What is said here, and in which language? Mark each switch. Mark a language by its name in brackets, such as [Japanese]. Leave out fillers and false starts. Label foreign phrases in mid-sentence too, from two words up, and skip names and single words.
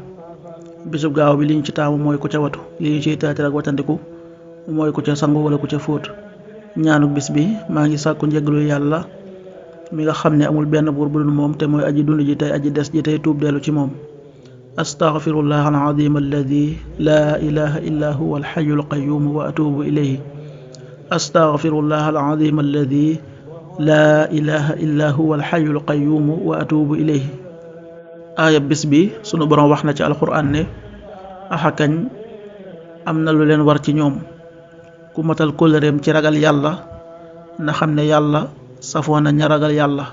[Wolof] bisub gaaw bi li ñu ci taamu mooy ku ca watu li ñu ciy taatir ak watandiku mooy ku ca sangu wala ku ca fóot. ñaanuk bis bi maa ngi sàkku njëggalu yàlla mi nga xam ne amul benn buur bu dul moom te mooy aji dund ji tey aji des ji tey tuub dellu ci moom. [Arabic] أستغفر الله العظيم الذي لا إله إلا هو الحي القيوم وأتوب إليه. أستغفر الله العظيم الذي لا إله إلا هو الحي القيوم وأتوب إليه. [Wolof] aaya bis bi sunu borom wax na ci alquran ne axakañ am na lu leen war ci ñoom ku matal kóllëreem ci ragal yàlla na xam ne yàlla safoo na ña ragal yàlla.